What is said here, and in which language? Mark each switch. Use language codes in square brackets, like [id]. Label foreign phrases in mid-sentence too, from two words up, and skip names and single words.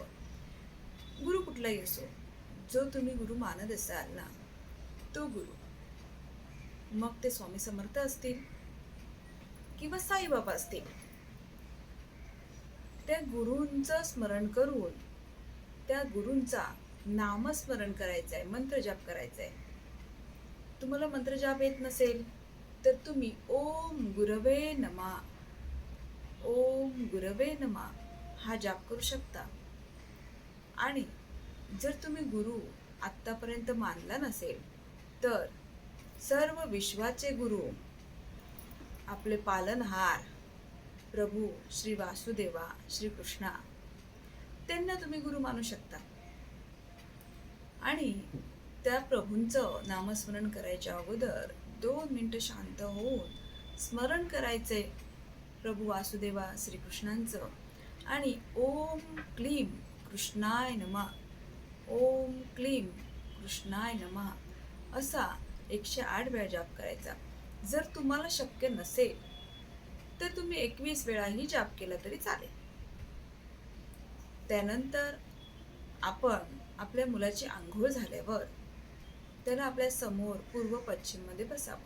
[mr] गुरु कुठलाही असो, जो तुम्ही गुरु मानत असाल ना, तो गुरु, मग ते स्वामी समर्थ असतील किंवा साईबाबा असतील, त्या गुरूंचं स्मरण करून त्या गुरूंचा नामस्मरण करायचं आहे, मंत्र जाप करायचा आहे. तुम्हाला मंत्र जाप येत नसेल तर तुम्ही [sa] ओम गुरवे नमा, ओम गुरवे नमा [mr] हा जाप करू शकता. आणि जर तुम्ही गुरु आत्तापर्यंत मानला नसेल तर सर्व विश्वाचे गुरु, आपले पालनहार प्रभू श्री वासुदेवा, श्री कृष्णा, त्यांना तुम्ही गुरु मानू शकता. आणि त्या प्रभूंचं नामस्मरण करायच्या अगोदर 2 मिनिटं शांत होऊन स्मरण करायचे प्रभू वासुदेवा श्रीकृष्णांचं आणि [sa] ओम क्लीम कृष्णाय नमः, ओम क्लीम कृष्णाय नमः [mr] असा 108 वेळा जाप करायचा. जर तुम्हाला शक्य नसेल तर तुम्ही 21 वेळाही जाप केला तरी चालेल. त्यानंतर आपण आपल्या मुलाची आंघोळ झाल्यावर त्याला आपल्या समोर पूर्व पश्चिममध्ये बसावं.